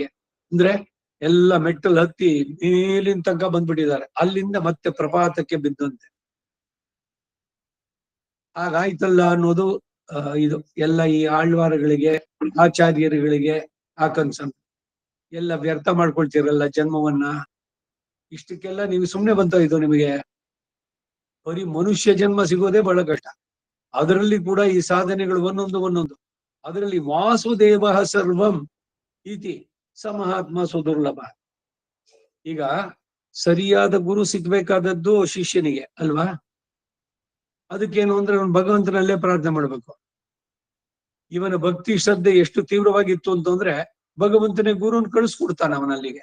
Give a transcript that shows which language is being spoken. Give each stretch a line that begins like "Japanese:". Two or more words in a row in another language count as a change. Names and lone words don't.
Kannada: ಅಂದ್ರೆ ಎಲ್ಲ ಮೆಟ್ಟಲು ಹತ್ತಿ ಮೇಲಿನ ತನಕ ಬಂದ್ಬಿಟ್ಟಿದ್ದಾರೆ, ಅಲ್ಲಿಂದ ಮತ್ತೆ ಪ್ರಪಾತಕ್ಕೆ ಬಿದ್ದಂತೆ ಹಾಗಾಯ್ತಲ್ಲ ಅನ್ನೋದು ಇದು ಎಲ್ಲ ಈ ಆಳ್ವಾರಗಳಿಗೆ, ಆಚಾರ್ಯರುಗಳಿಗೆ ಆ ಕನ್ಸನ್. ಎಲ್ಲ ವ್ಯರ್ಥ ಮಾಡ್ಕೊಳ್ತಿರಲ್ಲ ಜನ್ಮವನ್ನ. ಇಷ್ಟಕ್ಕೆಲ್ಲ ನೀವು ಸುಮ್ನೆ ಬಂತ ಇದು ನಿಮಗೆ? ಬರೀ ಮನುಷ್ಯ ಜನ್ಮ ಸಿಗೋದೇ ಬಹಳ ಕಷ್ಟ. ಅದರಲ್ಲಿ ಕೂಡ ಈ ಸಾಧನೆಗಳು ಒಂದೊಂದು. ಅದರಲ್ಲಿ
Sanskrit: ವಾಸುದೇವ ಸರ್ವಂ ಇತಿ ಸಮಹಾತ್ಮ ಸುದುರ್ಲಭ.
Kannada: ಈಗ ಸರಿಯಾದ ಗುರು ಸಿಗ್ಬೇಕಾದದ್ದು ಶಿಷ್ಯನಿಗೆ ಅಲ್ವಾ? ಅದಕ್ಕೇನು ಅಂದ್ರೆ ಅವನು ಭಗವಂತನಲ್ಲೇ ಪ್ರಾರ್ಥನೆ ಮಾಡ್ಬೇಕು. ಇವನ ಭಕ್ತಿ ಶ್ರದ್ಧೆ ಎಷ್ಟು ತೀವ್ರವಾಗಿತ್ತು ಅಂತಂದ್ರೆ ಭಗವಂತನೇ ಗುರುನ್ ಕಳಿಸ್ಕೊಡ್ತಾನೆ ಅವನಲ್ಲಿಗೆ.